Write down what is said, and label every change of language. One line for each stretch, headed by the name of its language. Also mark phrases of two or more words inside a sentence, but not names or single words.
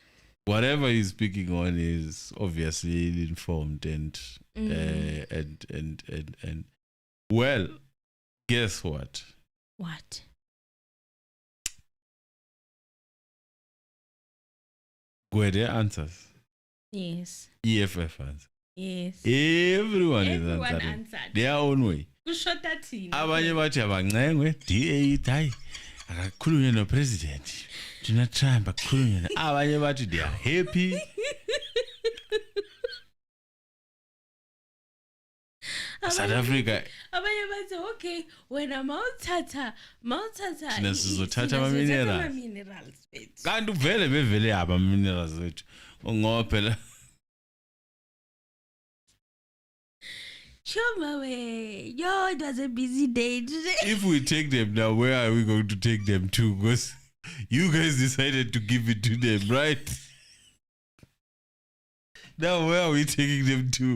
English: Whatever he's speaking on is obviously informed and well, guess what? What? Gwede answers. Yes. EFF answers. Yes. Everyone is answering their own way.
Zulu: Abanye bathi abancengwe DA hayi akakhulunywe no president Dina Trump akakhulunywe abanye bathi
English: they are happy.
Zulu: South Africa abanye bathi okay wena mawuthatha thina sizothatha ama minerals kanti bevele aba minerals wethu ngoba phela
English: it was a busy day today. If we take them now, where are we going to take them to? Because you guys decided to give it to them, right? Now, where are we taking them to?